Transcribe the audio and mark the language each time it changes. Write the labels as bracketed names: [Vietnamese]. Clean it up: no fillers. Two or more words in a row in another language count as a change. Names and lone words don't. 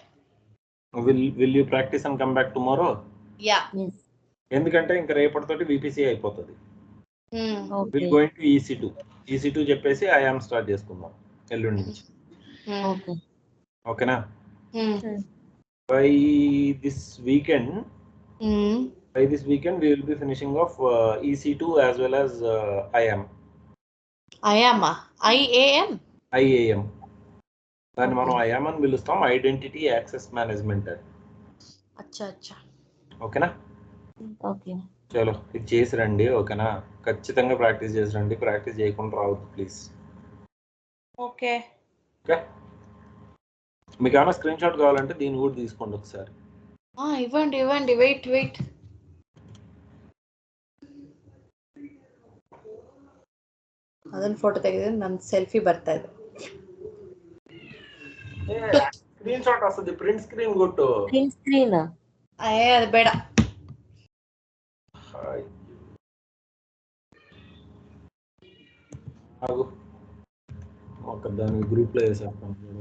[English] will you practice and come back tomorrow? [Telugu] ఎందుకంటే ఇంకా రేపటితోటి VPC అయిపోతుంది. [English] will going to [Telugu] EC2 చెప్పేసి ఐఆమ్ స్టార్ట్ చేసుకుందాం ఎల్లుండి నుంచి. [English] ఓకేనా? by this weekend we will be finishing off EC2 as well as IAM. [Telugu] దాన్ని మనం IAM అని పిలుస్తాం, [English] identity access management. [Telugu] ఓకేనా? చలో ఇది చేసి రండి. ఓకేనా? ఖచ్చితంగా ప్రాక్టీస్ చేసి రండి, ప్రాక్టీస్ చేయకుండా రావద్దు ప్లీజ్. ఓకే. మీకు ఏమైనా [English] screen shot [Telugu] కావాలంటే దీన్ని కూడా తీసుకోండి ఒకసారి. ఇవ్వండి. వెయిట్. [Kannada] ಅದನ್ನ ಫೋಟೋ ತೆಗೆದ್ರೆ ನನ್ನ ಸೆಲ್ಫಿ ಬರ್ತಾ ಇದೆ. [English] screen shot [Telugu] వస్తుంది, [English] print screen [Telugu] కొట్టు. [English] print screen [Telugu] అది ಬೇಡ. ఆగు, ఒక దాని గ్రూప్ లో వేసేస్తాం.